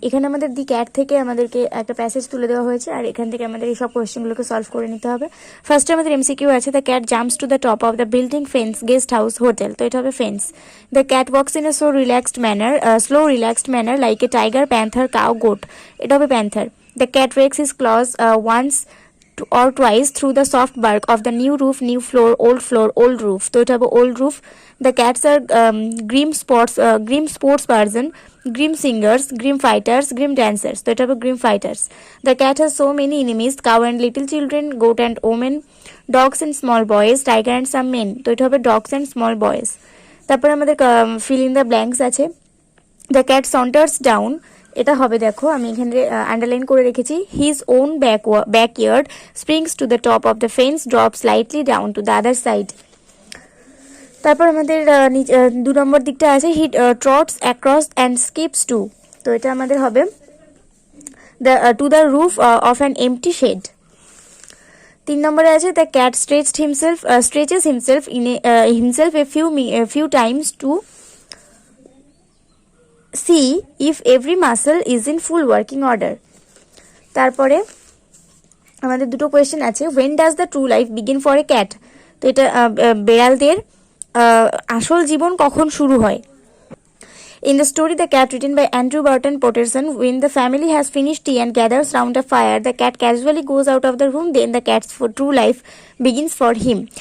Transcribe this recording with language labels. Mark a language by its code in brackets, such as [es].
[bn] এখানে আমাদের the cat থেকে আমাদেরকে একটা প্যাসেজ তুলে দেওয়া হয়েছে, আর এখান থেকে আমাদের এই সব কোয়েশ্চেনগুলোকে সলভ করে নিতে হবে। ফার্স্টে আমাদের এমসিকিউ আছে, [en] The cat jumps to the top of the building, fence, guest house, hotel. [bn] তো এটা হবে [en] Fence. The cat walks in a slow relaxed manner like a tiger, panther, cow, goat. [bn] এটা হবে panther. [en] The cat rakes his claws once or twice through the soft bark of the new roof, floor, old roof. [bn] তো এটা হবে [en] old roof. The cats are grim sports person, grim singers, grim fighters, grim dancers. [bn] তো এটা হবে [en] grim fighters. The cat has so many enemies, cow and little children, goat and omen, dogs and small boys, tiger and some men. [bn] তো এটা হবে [en] dogs and small boys. [bn] তারপর আমাদের [en] fill in the blanks [bn] আছে। [en] The cat saunters down, [bn] এটা হবে, দেখো আমি এখানে আন্ডারলাইন করে রেখেছি, [en] His own backyard, springs to the top of the fence, drop slightly down to the other side. [bn] তারপর আমাদের 2 নম্বর দিকটা আছে, [en] He trots across and skips to. [bn] তো এটা আমাদের হবে [en] To the roof of an empty shed. [bn] 3 নম্বরে আছে, [en] The cat stretches himself a few times to see if every muscle is in full working order. [bn] তারপরে আমাদের দুটো কোয়েশ্চেন আছে, [en] when does the true life begin for a cat? [bn] তো এটা বেড়ালদের আসল জীবন কখন শুরু হয়। [en] In the story The Cat, written by Andrew Burton Patterson, when the family has finished tea and gathers round a fire, the cat casually goes out of the room. Then the cat's true life begins for him.